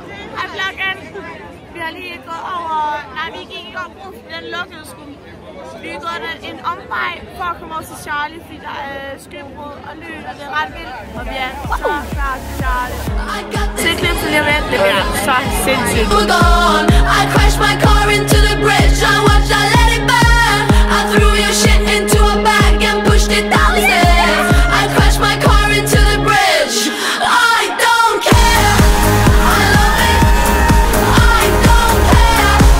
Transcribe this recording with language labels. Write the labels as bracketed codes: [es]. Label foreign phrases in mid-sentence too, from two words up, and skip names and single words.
[da] Hej vloggen. Vi har lige gået over... Nej, vi gik ikke over brug, den lukkede sgu. Vi er gået en omvej for at komme over til Charlie, fordi der er skybrud og lyn, og det er ret vildt. Og vi er så klar til Charlie. Se klippet lige med, det bliver så sindssygt. [en] I crashed my car into the bridge. I watched, I let it burn. I threw your shit into a bag and pushed it down the stairs. I crashed my car into the bridge. I don't care. I love it. I don't care.